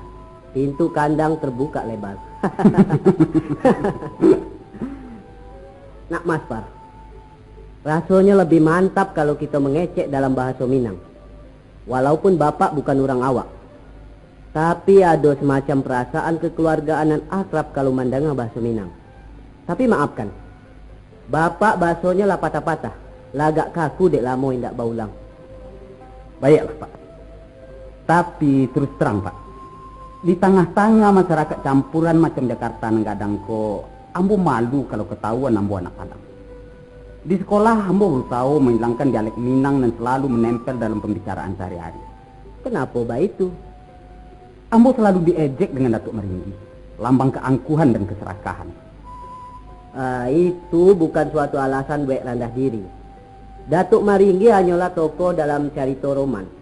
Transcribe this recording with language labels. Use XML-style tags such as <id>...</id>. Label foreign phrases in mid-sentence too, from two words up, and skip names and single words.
<id>Pintu kandang terbuka lebar. Nak Mas Par, rasanya lebih mantap kalau kita mengecek dalam bahasa Minang. Walaupun Bapak bukan orang awak, tapi ada semacam perasaan kekeluargaan dan akrab kalau mandangnya bahasa Minang. Tapi maafkan, Bapak bahasanya</id> <min>lah patah-patah, lagak kaku dek lamo indak baulang.</min> <id>Baiklah, Pak. Tapi terus terang, Pak, di tengah-tengah masyarakat campuran macam Jakarta Nenggadang ko, ambo malu kalau ketahuan ambo anak Padang. Di sekolah ambo berusaha menghilangkan dialek Minang dan selalu menempel dalam pembicaraan sehari-hari. Kenapa bah itu? Ambo selalu diejek dengan Datuk Meringgi, lambang keangkuhan dan keserakahan. Itu bukan suatu alasan buat rendah diri. Datuk Meringgi hanyalah tokoh dalam carito roman.</id>